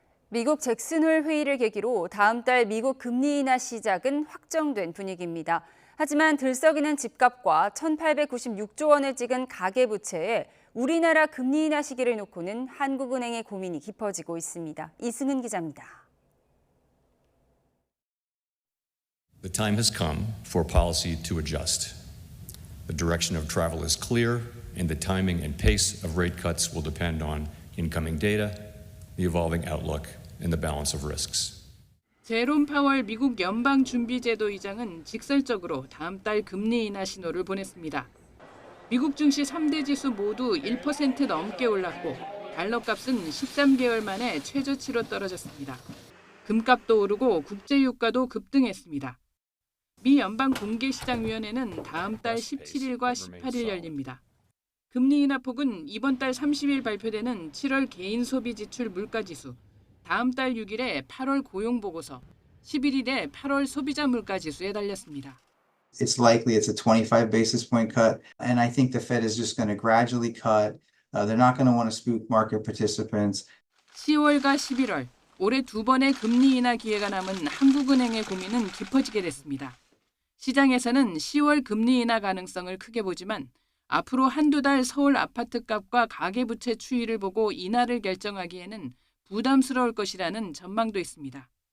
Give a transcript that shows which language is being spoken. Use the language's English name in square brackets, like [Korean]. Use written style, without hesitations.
[Korean] 미국 잭슨홀 회의를 계기로 다음 달 미국 금리 인하 시작은 확정된 분위기입니다. 하지만 들썩이는 집값과 1,896조 원을 찍은 가계부채에 우리나라 금리 인하 시기를 놓고는 한국은행의 고민이 깊어지고 있습니다. 이승은 기자입니다. [English] The time has come for policy to adjust. The direction of travel is clear, and the timing and pace of rate cuts will depend on incoming data, the evolving outlook, and the balance of risks. [Korean] 제롬 파월 미국 연방준비제도 의장은 직설적으로 다음 달 금리 인하 신호를 보냈습니다. 미국 증시 3대 지수 모두 1% 넘게 올랐고 달러 값은 13개월 만에 최저치로 떨어졌습니다. 금값도 오르고 국제유가도 급등했습니다. 미 연방공개시장위원회는 다음 달 17일과 18일 열립니다. 금리 인하 폭은 이번 달 30일 발표되는 7월 개인 소비 지출 물가지수, 다음 달 6일에 8월 고용보고서, 11일에 8월 소비자 물가지수에 달렸습니다. [English] It's likely it's a 25 basis point cut, and I think the Fed is just going to gradually cut. They're not going to want to spook market participants. [Korean] 10월과 11월, 올해 두 번의 금리 인하 기회가 남은 한국은행의 고민은 깊어지게 됐습니다. 시장에서는 10월 금리 인하 가능성을 크게 보지만 앞으로 한두 달 서울 아파트값과 가계부채 추이를 보고 인하를 결정하기에는 부담스러울 것이라는 전망도 있습니다.